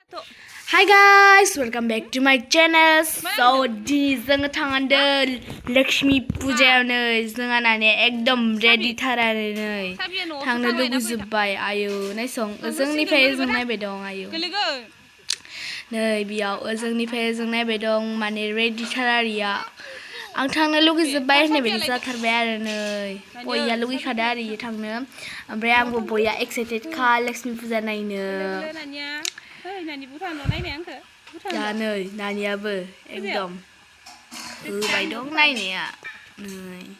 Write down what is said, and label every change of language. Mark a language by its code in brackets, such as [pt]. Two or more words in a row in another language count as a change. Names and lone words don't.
[en] Hi guys, welcome back to my channel. So this [brx] जोङो थांदो Laxmi Puja नै जोंहा नाने एकदम रेडी थारानो नै थांनो लुगैजोबबाय आयौ नायसं जोंनिफ्राय जों नायबाय दं आयौ नै बियाव जोंनिफ्राय जों नायबाय दं माने रेडी थारारिया आं थांनो लुगैजोबबाय होननाय बायदि जाथारबाय आरो नै बयया लुगैखादो आरो इयो थांनो ओमफ्राय आंबो बयया एक्साइटेड खा Laxmi Puja नायनो दा नै नानियाबो एकदम होबाय दं नायनाया नै